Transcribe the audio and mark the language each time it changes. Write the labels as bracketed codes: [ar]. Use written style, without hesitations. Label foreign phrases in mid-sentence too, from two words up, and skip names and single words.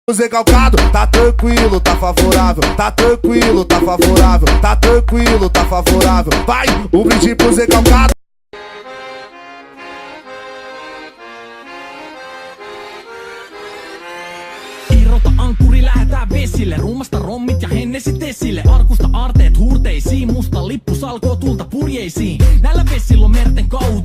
[pt] Recalcado, tá tranquilo, tá favorável, tá tranquilo, tá favorável, tá tranquilo, tá favorável. Vai, um brinde pro recalcado. [fi] Irrota ankkuri, lähetään vesille. Ruumasta rommit ja hennesit esille. Arkusta aarteet huurteisiin. Musta lippu salkoo tulta purjeisiin. Näillä vesillä on merten kauhu.